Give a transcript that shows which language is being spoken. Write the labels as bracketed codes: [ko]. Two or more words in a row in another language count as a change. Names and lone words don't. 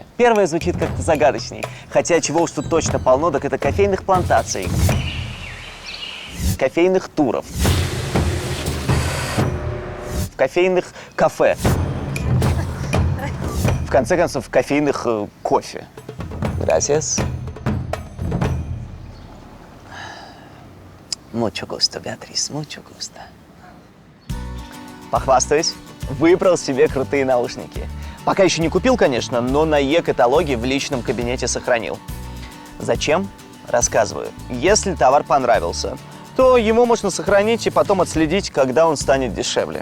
[ru] Первое звучит как-то загадочней, хотя чего уж тут точно полно, так это кофейных плантаций, кофейных туров, кофейных кафе, в конце концов, кофейных кофе. [es] Gracias. Mucho gusto, Beatriz, mucho gusto. [ru] Похвастаюсь, выбрал себе крутые наушники. Пока еще не купил, конечно, но на e-каталоге в личном кабинете сохранил. Зачем? Рассказываю. Если товар понравился, то его можно сохранить и потом отследить, когда он станет дешевле.